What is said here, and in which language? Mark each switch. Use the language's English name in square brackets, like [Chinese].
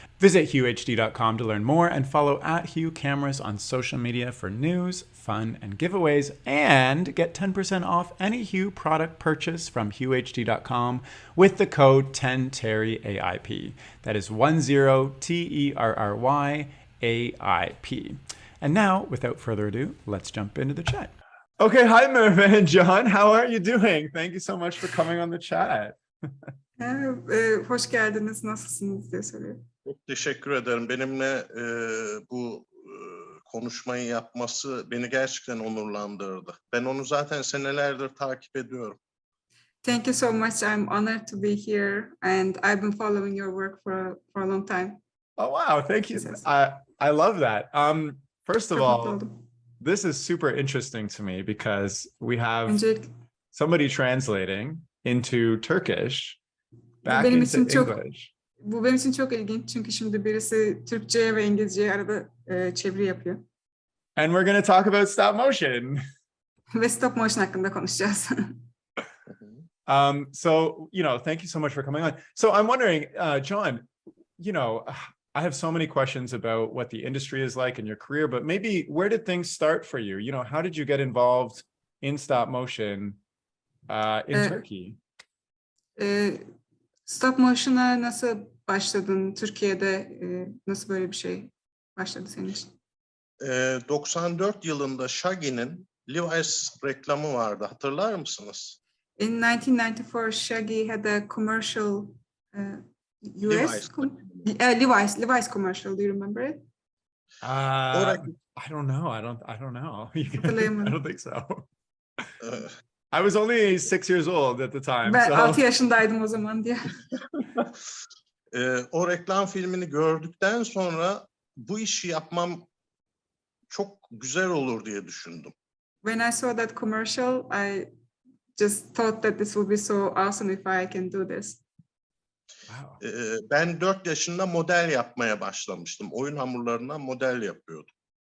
[English] Visit huehd.com to learn more and follow @Hue Cameras on social media for news, fun, and giveaways, and get 10% off any Hue product purchase from huehd.com with the code 10TerryAIP. That is 10TERRYAIP. And now, without further ado, let's jump into the chat. Okay, hi Merve and John. How are you doing? Thank you so much for coming on the chat. [Turkish] Hoş geldiniz, nasılsınız diye soruyor. Çok teşekkür ederim. Benimle bu konuşmayı yapması beni gerçekten onurlandırdı. Ben onu zaten senelerdir takip ediyorum. [English] Thank you so much. I'm honored to be here, and I've been following your work for a long time. Oh wow, thank you. I love that. First of all, this is super interesting to me because we have somebody translating into Turkish back into English. [Turkish] Bu benim için çok ilginç çünkü şimdi birisi Türkçe'ye ve İngilizce'ye arada çeviri yapıyor. [English] And we're going to talk about stop motion. [Turkish] Ve stop motion hakkında konuşacağız. [English] So, thank you so much for coming on. So I'm wondering, John, I have so many questions about what the industry is like in your career, but maybe where did things start for you? How did you get involved in stop motion in Turkey? [Turkish] Stop motion'a nasıl başladın? Türkiye'de nasıl böyle bir şey başladı senin için? 94 yılında Shaggy'nin Levi's reklamı vardı. Hatırlar mısınız? [English] In 1994, Shaggy had a commercial US Levi's commercial. Do you remember it? I don't know. I don't know. I don't think so. I was only 6 years old at the time. [Turkish] Ben 6 yaşındaydım o zaman diye. O reklam filmini gördükten sonra bu işi yapmam çok güzel olur diye düşündüm. [English] When I saw that commercial, I just thought that this would be so awesome if I can do this. Wow. [Turkish] Ben 4 yaşında model yapmaya başlamıştım. Oyun hamurlarından model yapıyordum.